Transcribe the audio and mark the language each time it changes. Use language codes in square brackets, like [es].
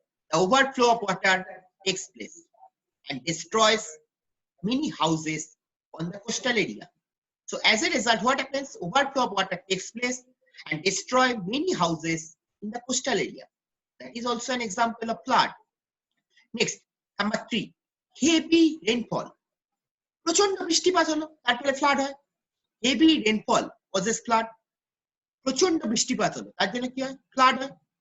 [en] The overflow of water takes place and destroys many houses on the coastal area. So as a result, what happens? Overflow of water takes place and destroy many houses in the coastal area. That is also an example of flood. Next, number 3, heavy rainfall. [bn] প্রচন্ড বৃষ্টিপাত হলো, তারপরে flood হয়। [en] Heavy rainfall causes flood. [bn] প্রচন্ড বৃষ্টিপাত হলো, তার জন্য কি হয়, ফ্লাড হয়।